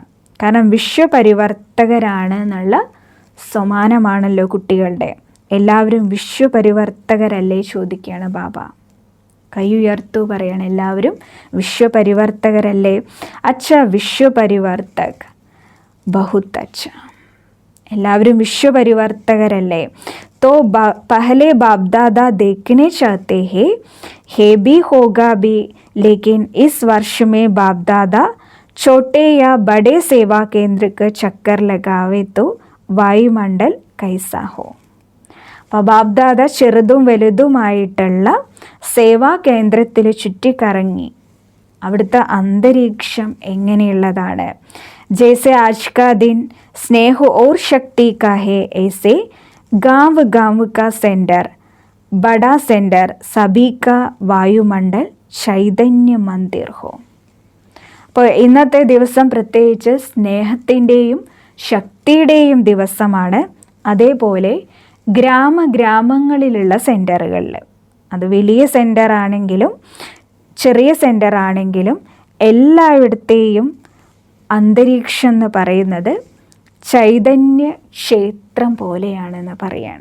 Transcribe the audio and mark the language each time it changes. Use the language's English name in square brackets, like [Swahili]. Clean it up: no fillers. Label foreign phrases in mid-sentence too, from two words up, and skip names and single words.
[Malayalam] കാരണം വിശ്വപരിവർത്തകരാണ് എന്നുള്ള സമാനമാണല്ലോ കുട്ടികളുടെ. എല്ലാവരും വിശ്വപരിവർത്തകരല്ലേ ചോദിക്കുകയാണ് ബാബ. കൈ ഉയർത്തു പറയണം, എല്ലാവരും വിശ്വപരിവർത്തകരല്ലേ? [Hindi] अच्छा विश्वपरिवर्तक बहुत अच्छा. [Malayalam] എല്ലാവരും വിശ്വപരിവർത്തകരല്ലേ? [Hindi] तो पहले बाप दादा देखने चाहते हैं, है भी होगा भी, लेकिन इस वर्ष में बाप दादा छोटे या बड़े सेवा केंद्र का चक्कर लगावे तो वायुमंडल कैसा हो. [Malayalam] അപ്പോൾ ബാബ്ദാദ ചെറുതും വലുതുമായിട്ടുള്ള സേവാ കേന്ദ്രത്തിൽ ചുറ്റിക്കറങ്ങി അവിടുത്തെ അന്തരീക്ഷം എങ്ങനെയുള്ളതാണ്? [Hindi] ജैसे आज का दिन स्नेह और शक्ति का है, ऐसे गांव गांव का सेंटर, बड़ा सेंटर, सभी का वायुमंडल चैतन्य मंदिर हो. [Malayalam] അപ്പോൾ ഇന്നത്തെ ദിവസം പ്രത്യേകിച്ച് സ്നേഹത്തിൻ്റെയും ശക്തിയുടെയും ദിവസമാണ്. അതേപോലെ ഗ്രാമങ്ങളിലുള്ള സെൻറ്ററുകളിൽ, അത് വലിയ സെൻറ്റർ ആണെങ്കിലും ചെറിയ സെൻറ്റർ ആണെങ്കിലും എല്ലായിടത്തെയും അന്തരീക്ഷം എന്ന് പറയുന്നത് ചൈതന്യ ക്ഷേത്രം പോലെയാണെന്ന് പറയാണ്.